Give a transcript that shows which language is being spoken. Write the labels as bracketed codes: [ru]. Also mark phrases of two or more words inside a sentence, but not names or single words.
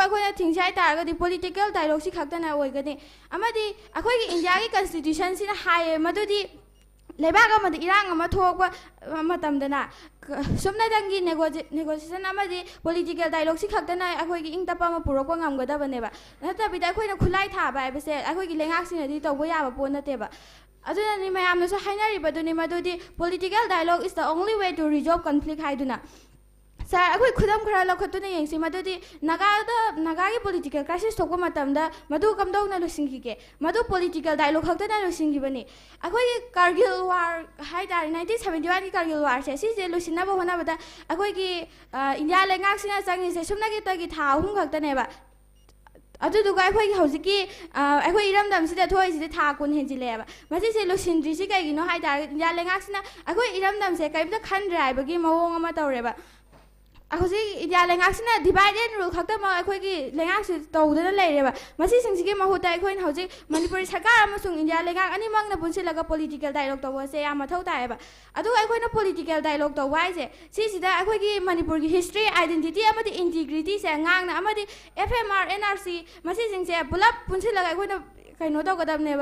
[mni] अखोइना थिंगसि हाइ तारगदि [en] political dialogue [mni] सि खाक्तना ओइगनि अमदि अखोइगी इंडिया की कॉन्स्टिट्यूशन सिना हाय मदुदि लेबाग अमदि इरांग अमा थोकबा मतमदना सुमनादंगी नेगोशिएशन अमदि [en] political dialogue [mni] सि खाक्तना अखोइगी इंगतपा अमा पुरोकपा ngamगदबनेबा नतबिदा अखोइना खुलाई थाबा हाइबसे अखोइगी लेंगाक्सिनदि तौबा याबा पो नतेबा अदुना नि मयामनसु हाइनारिबदुनि मदुदि [en] political dialogue is the only way to resolve conflict [mni] हाइदुना सर अखोई खुदम खरा लखतुना येंसि मदुदि नागागी [en] political crisis [mni] थोकबा मतमदा मदु कमदौना लुसिंगिके मदु [en] political dialogue [mni] खक्तना लुसिंगिबनि अखोई कारगिल वार हाइदार 1971 की कारगिल वार से सिसे लुसिनाबा होनाबदा अखोईगी इंडिया लेंगाक्सिना चांगिसे सुमनागी तगी था अहुम खक्तनेबा अदुदुगा अखोईगी हौजिकी अखोई इरमदमसिदा थोइसिदे था कुन हेजिलेबा मसिसे लुसिंद्रिसि कैगिनो हाइदार इंडिया लेंगाक्सिना अखोई इरमदमसे कैबदा खनद्रे हाइबगी मवोंग अमा तौरेबा अखोजी इंडिया लेंगाक्सिना [en] divide and rule [mni] खक्तम अखोईगी लेंगाक्सि तौदना लेरेबा मसि सिंगसिगे महुता अखोइन हौजी मणिपुरी सरकार अमसुंग इंडिया लेंगाक अनिमंगना पुनसिलगा [en] political dialogue [mni] तौबसे याम मथौ तायबा अदु अखोइना [en] political dialogue [mni] तौबा हाइसे सिसिदा अखोईगी मणिपुर की [en] history identity [mni] अमदि इंटीग्रिटी से ngang अमदि एफएमआर एनआरसी मसि सिंगसे पुलप पुनसिलगा अखोइना कहीं तौगदबनेबा